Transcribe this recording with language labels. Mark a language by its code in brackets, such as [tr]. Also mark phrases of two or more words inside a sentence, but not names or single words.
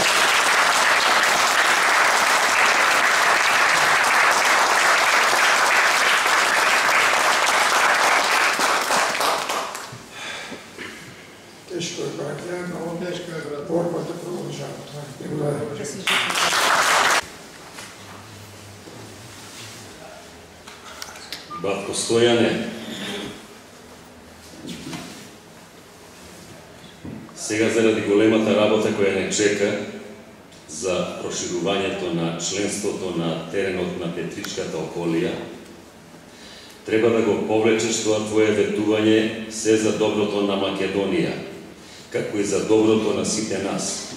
[bg] Тежко е, братя, много тежко е, брат. Борбата продължава. Благодаря. [mk] Батко Стояне, сега заради големата работа која не чека за проширувањето на членството на теренот на Петричката околија, треба да го повлечеш тоа твое ветување се за доброто на Македонија, како и за доброто на сите нас.